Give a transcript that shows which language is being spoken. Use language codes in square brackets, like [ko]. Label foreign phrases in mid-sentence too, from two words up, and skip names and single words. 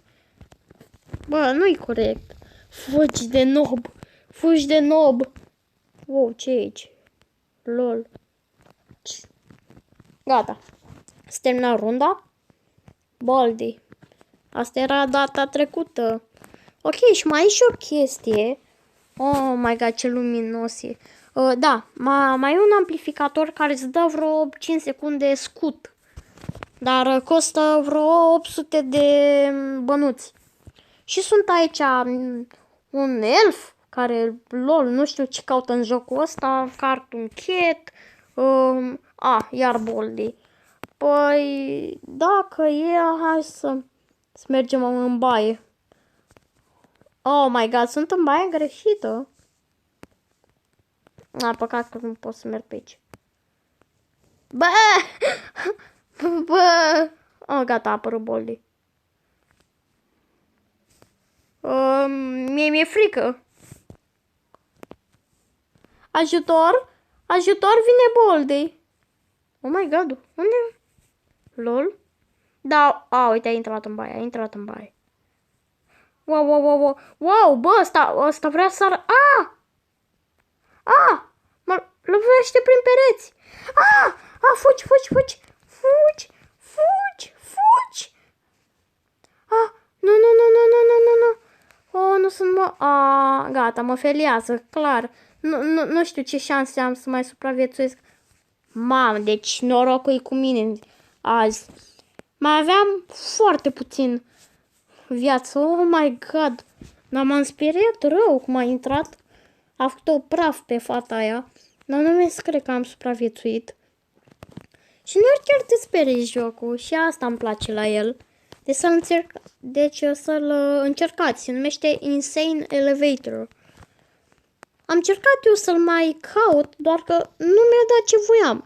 [ro] Bă, nu-i corect. Fugi de nob. Fugi de nob. Wow, ce e aici? Lol. Gata. S-a terminat runda. Baldi. Asta era data trecută. Ok, și mai e și o chestie. [en] Oh my god, [ro] ce luminos e. Da, mai e un amplificator care îți dă vreo 5 secunde scut. Dar costă vreo 800 de bănuți. Și sunt aici un elf care, lol, nu știu ce caută în jocul ăsta, Cartoon Cat, iar Baldi. Păi, dacă e, hai să mergem în baie. [en] Oh my god, [ro] sunt în baie greșită. Păcat că nu pot să merg pe aici. Bă! Gata, a apărut Baldi. Mie mi-e frică. Ajutor! Ajutor, vine Baldi. [en] Oh my god, [ro] unde? Lol? Da, uite, a intrat în baie, Wow, bă, ăsta vrea să sară. Mă lovește prin pereți. Fugi. Nu. Oh, nu sunt gata, mă feliază, clar. Nu știu ce șanse am să mai supraviețuiesc. Mamă, deci norocul e cu mine azi. Mai aveam foarte puțin viață. [en] Oh my god. [ro] M-am speriat rău cum a intrat. A făcut-o praf pe fata aia. Dar nu mi-e cred că am supraviețuit. Și nu chiar te sperii jocul. Și asta îmi place la el. Deci să-l încercați. Se numește Insane Elevator. Am încercat eu să-l mai caut, doar că nu mi-a dat ce voiam.